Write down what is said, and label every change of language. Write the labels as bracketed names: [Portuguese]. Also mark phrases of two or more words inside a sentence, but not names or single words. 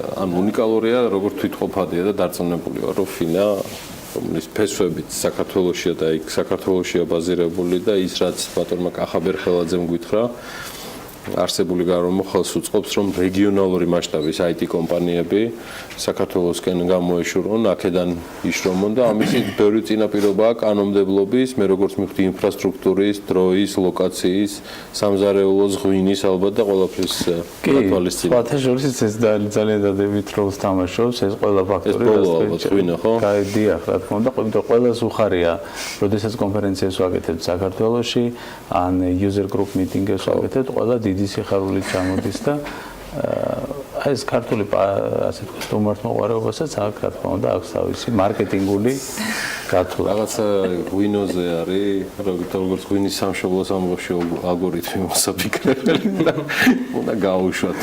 [Georgian] ანუ უნიკალურია, როგორც თვითყოფადია და დარწმუნებული ვარ, რომ FINA რომლის ფესვებით საქართველოშია და იქ საქართველოშია ბაზირებული და ის რაც ბატონმა კახაბერხელაძემ გითხრა არსებული გარემო ხელს უწყობს, რომ რეგიონალური მასშტაბის IT კომპანიები საქართველოსკენ გამოეშურონ, აქედან იშრომონ და ამისი ბევრი წინაპირობაა კანონმდებლობის, მე როგორც მივხვდი ინფრასტრუქტურის, დროის, ლოკაციის, სამზარეულოს, ღვინის ალბათ და ყველაფრის გათვალისწინებით. სხვათა შორის ეს ძალიან დადებით როლს თამაშობს, ეს ყველა ფაქტორი ღვინო, ხო? დიახ, რა თქმა უნდა, იმიტომ ყველას უხარია, როდესაც კონფერენციას ვაკეთებთ საქართველოში, ან [English] user group meeting- [Georgian] ებს ვაკეთებთ, ყველა დიდი სიხარულით ჩამოდის და ეს ქართული ასე ვთქვათ სტუმართმოყვარეობასაც აქ რა თქმა უნდა აქვს თავისი მარკეტინგული გათვლა. რაღაცა ღვინოზე არის, როგორც ღვინის სამშობლოს ამბავში ალგორითმი მოსაფიქრებელი და უნდა გაუშვათ.